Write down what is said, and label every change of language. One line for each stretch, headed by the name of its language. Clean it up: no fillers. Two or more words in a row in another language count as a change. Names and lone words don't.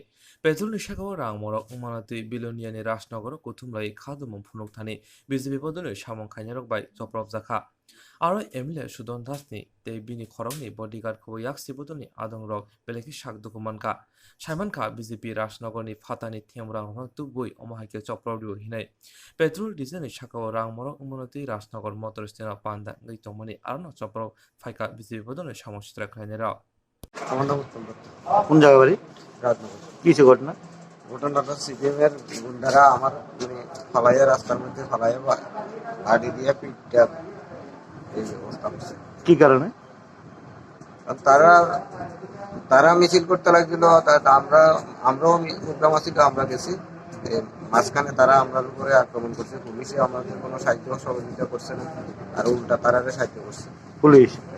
Kok Borok: Petrol ni Shakawa rang morok umanati Bilonia ni Rasnagor Kutumlai Khadumum Phunuk Thani BJP bodoni Shamong Kleiner rok bai Zobrok Zakha Aro MLA Sudon Das ni te bini khorong ni bodyguard khobo yaksi bodoni adong rok beleki shak dokumanka Shaimanka BJP Rasnagor ni Phatani Themrang rok tubui omahaike Zoprodiu hinai
English: Petrol diesel
Kok Borok: ni Shakawa rang morok umanati Rasnagor
English: motor stand
Kok Borok: panda ngai tongmani arno Zoprok phaika BJP bodoni Shamong Sidra Kleiner rok
Bangla: আমার নাম কোন জায়গা বাড়ি রাজনগর কিছু ঘটনা ঘটনাটা সিপিএমের গুন্ডারা আমার ফালাইয়া রাস্তার মধ্যে ফালাইয়া গাড়ি দিয়ে পিটটা এই অবস্থা হচ্ছে কি কারণে তারা তারা মিছিল করতে লাগছিল আমরাও প্রোগ্রাম ছিল আমরা গেছি মাঝখানে তারা আমাদের উপরে আক্রমণ করছে পুলিশে আমাদের কোনো সাহায্য সহযোগিতা করছে না আর উল্টা তারাকে সাহায্য করছে পুলিশ